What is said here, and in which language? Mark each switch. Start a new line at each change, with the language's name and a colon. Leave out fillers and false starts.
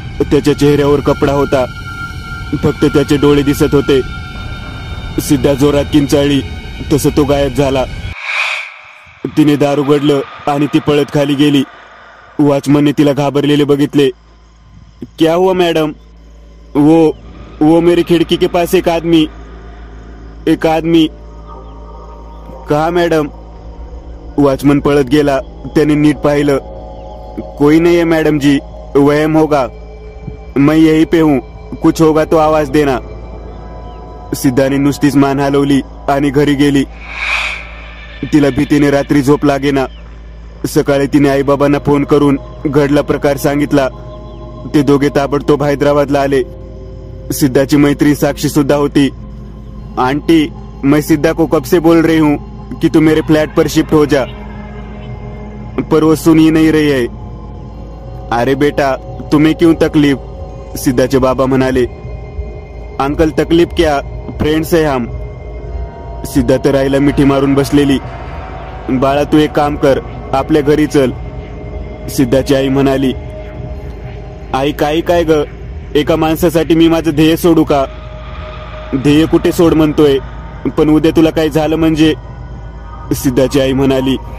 Marathi: त्याच्या चेहऱ्यावर कपडा होता, फक्त त्याचे डोळे दिसत होते. सिद्धा जोरात किंचाळली तसं तो गायब झाला. तिने दार उघडलं आणि ती पळत खाली गेली. वॉचमनने तिला घाबरलेले बघितले.
Hindi: क्या हुआ मैडम? वो मेरी खिड़की के पास एक आदमी. कहा मैडम?
Marathi: वॉचमन पळत गेला. त्याने नीट पाहिलं.
Hindi: कोई नहीं है मैडम जी, वहम होगा. मैं यहीं पे हूं, कुछ होगा तो आवाज देना.
Marathi: सिद्धाने नुसतीच मान हलवली आणि घरी गेली. तिला भीतीने रात्री झोप लागेना. सकाळी तिने आईबाबांना फोन करून घडला प्रकार सांगितला. ते दोघे ताबडतोब हैदराबादला आले. सिद्धाची मैत्री साक्षी सुद्धा होती.
Hindi: आंटी, मैं सिद्धा को कब से बोल रही हूँ कि तू मेरे फ्लैट पर शिफ्ट हो जा, पर वो सुन ही नहीं रही है. अरे बेटा, तुम्हें क्यों तकलीफ?
Marathi: सिद्धाचे बाबा म्हणाले.
Hindi: अंकल तकलीफ क्या, फ्रेंड्स है हम.
Marathi: सिद्धा तर आईला मिठी मारून बसलेली. बाळा तू एक काम कर, आपल्या घरी चल. सिद्धाची आई म्हणाली. आई काही काय ग, एका माणसासाठी मी माझं ध्येय सोडू का? ध्येय कुठे सोड म्हणतोय, पण उद्या तुला काही झालं म्हणजे? सिद्धाची आई म्हणाली.